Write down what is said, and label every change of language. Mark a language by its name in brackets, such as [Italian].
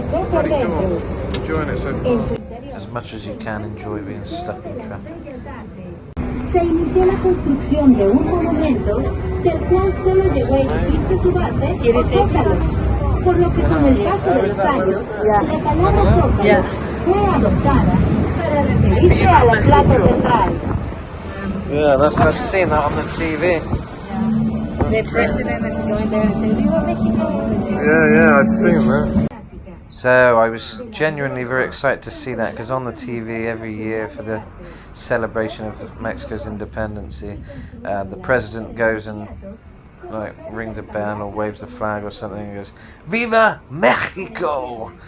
[English] Pretty cool. Enjoying it so far. As much as you can enjoy being stuck in traffic. [Spanish] Se inició la construcción de un monumento del cual solo llegó a erigirse su base o zócalo, por lo que con el paso de los años, la palabra zócalo fue adoptada para referirse a la plaza central. [English] Yeah, I've seen that on the TV. The president is going there and saying, [Spanish] Viva Mexico. [English] Yeah, I've seen that. So I was genuinely very excited to see that, because on the TV every year for the celebration of Mexico's independence, the president goes and like rings a bell or waves the flag or something and goes, [Spanish] "Viva Mexico!"